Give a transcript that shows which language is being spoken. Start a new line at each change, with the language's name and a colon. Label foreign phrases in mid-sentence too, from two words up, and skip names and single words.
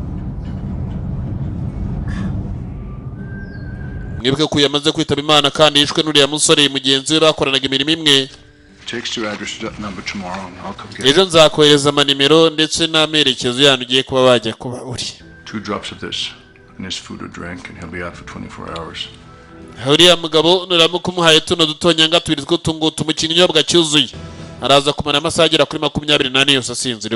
Kinyarwanda: Mwibuke ko yamaze kwitaba Imana kandi yishwe n'uriya musore mugenzi we bakoranaga imirimo imwe. Ejo nzakohereza amanimero ndetse n'amerekezo yanyu ugiye kuba bajya kuba uri.
English: 2 drops of this in his food or drink and he'll be out for 24 hours.
Kinyarwanda: Uriya mugabo nuramuka umuhaye tuno dutonyanga tubiri tw'utungutu mu kinyobwa cyuzuye, araza kumara amasaha agera kuri 24 yose asinzira.